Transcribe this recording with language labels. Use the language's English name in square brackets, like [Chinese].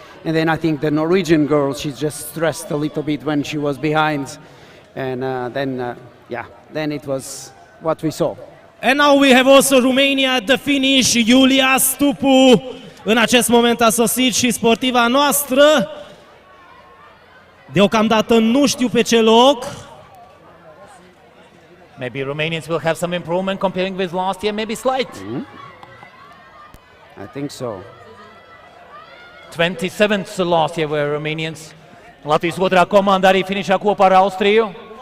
[English] And then I think the Norwegian girl, she just stressed a little bit when she was behind. And then it was what we saw. And now we have also Romania at the finish. [Romanian] Iulia Stupu în acest moment a sosit și sportiva noastră. Deocamdată nu știu pe ce loc. [English] Maybe Romanians will have some improvement comparing with last year, maybe slight. I think so. 27th last year were Romanians. [Latvian] Latvijas otrā komanda arī finišā kopā ar Austriju.